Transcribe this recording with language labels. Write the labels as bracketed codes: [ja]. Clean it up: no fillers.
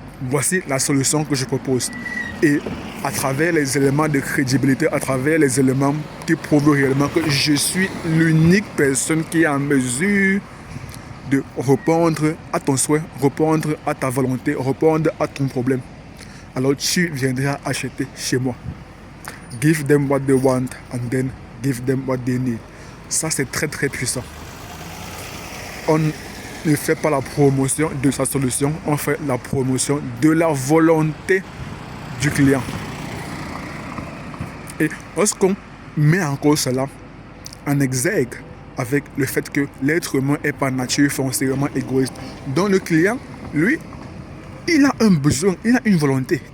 [fr] Voici la solution que je propose. Et à travers les éléments de crédibilité, à travers les éléments qui prouvent réellement que je suis l'unique personne qui est en mesure de répondre à ton souhait, répondre à ta volonté, répondre à ton problème, alors tu viendras acheter chez moi. [en] Give them what they want and then give them what they need. [fr] Ça, c'est très très puissant. On ne fait pas la promotion de sa solution, on fait la promotion de la volonté du client. Et lorsqu'on met en cause cela en exergue avec le fait que l'être humain est par nature foncièrement égoïste, donc le client, lui, il a un besoin, il a une volonté.